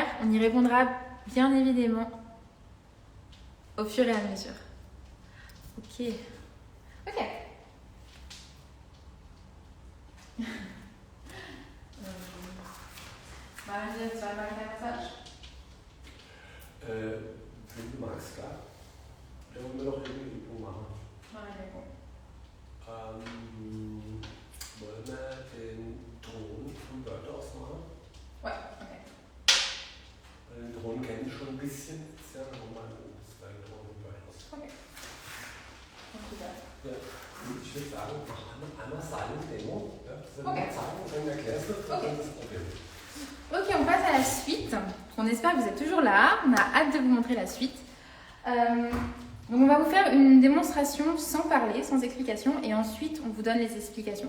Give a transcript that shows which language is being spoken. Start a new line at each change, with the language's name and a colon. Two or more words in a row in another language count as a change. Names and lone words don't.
French: On y répondra bien évidemment au fur et à mesure. Ok. Ok. Marie, tu vas faire un massage?
German: Wenn du magst, klar. Dann wollen wir noch irgendwie Übung machen.
French: Marie, d'accord.
German: Wollen wir den Drohnen vom Bird aus machen?
French: Ouais, ok.
German: Den Drohnen kenne ich schon ein bisschen. Das ist ja nochmal zwei Drohnen vom Bird aus. Ok. Ja. Und ich würde sagen, mach einmal
English: Silent Demo.
German: Ja, das Okay. zeigen, wenn du erklärst, dann Okay. ist das Problem.
French: Ok, on passe à la suite. On espère que vous êtes toujours là. On a hâte de vous montrer la suite. Donc on va vous faire une démonstration sans parler, sans explication, et ensuite on vous donne les explications.